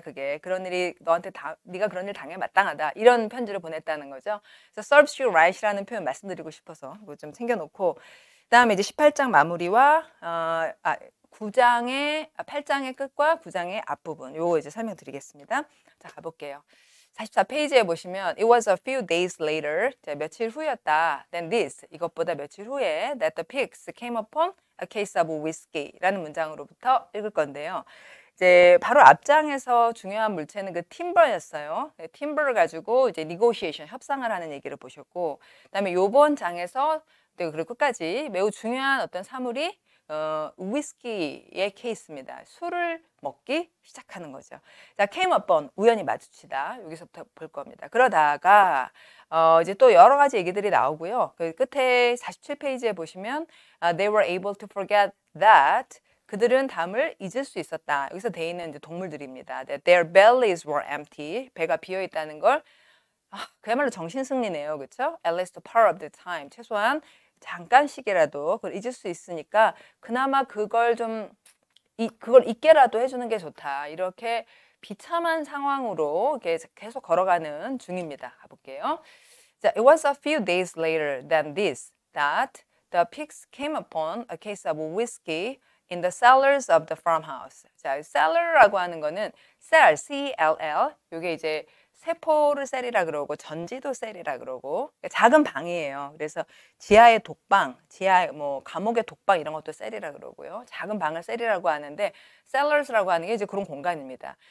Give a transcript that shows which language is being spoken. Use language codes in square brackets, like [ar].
[ko] 그게 그런 일이 너한테 네가 그런 일 당해 마땅하다. 이런 편지를 보냈다는 거죠. 그래서 [en] serves you right [ko] 이라는 표현 말씀드리고 싶어서 그거 좀 챙겨놓고 그다음에 이제 18장 마무리와 8장의 끝과 9장의 앞부분 요거 이제 설명드리겠습니다. 자, 가볼게요. 44페이지에 보시면 [en] It was a few days later, [ko] 며칠 후였다. [en] Than this, [ko] 이것보다 며칠 후에 [en] That the pigs came upon a case of whiskey라는 [ko] 문장으로부터 읽을 건데요. 이제 바로 앞장에서 중요한 물체는 그 팀버였어요. 팀버를 가지고 이제 negotiation, 협상을 하는 얘기를 보셨고, 그다음에 요번 장에서 그리고 끝까지 매우 중요한 어떤 사물이 위스키의 케이스입니다. 술을 먹기 시작하는 거죠. 자, came upon, 우연히 마주치다. 여기서부터 볼 겁니다. 그러다가 이제 또 여러 가지 얘기들이 나오고요. 그 끝에 47페이지에 보시면 [en] they were able to forget that [ko] 그들은 담을 잊을 수 있었다. 여기서 돼 있는 이제 동물들입니다. [en] That their bellies were empty. [ko] 배가 비어 있다는 걸 그야말로 정신승리네요. 그렇죠? [en] At least part of the time. [ko] 최소한 잠깐씩이라도 그걸 잊을 수 있으니까 그나마 그걸 잊게라도 해주는 게 좋다. 이렇게 비참한 상황으로 이렇게 계속 걸어가는 중입니다. 가볼게요. [en] 자, it was a few days later than this that the pigs came upon a case of whiskey in the cellars of the farmhouse. [ko] 자, cellar라고 하는 거는 cell, C-L-L. 이게 이제 세포를 셀이라 그러고 전지도 셀이라 그러고 작은 방이에요. 그래서 지하의 독방, 지하 뭐 감옥의 독방 이런 것도 셀이라 그러고요. 작은 방을 셀이라고 하는데 cellars라고 하는 게 이제 그런 공간입니다.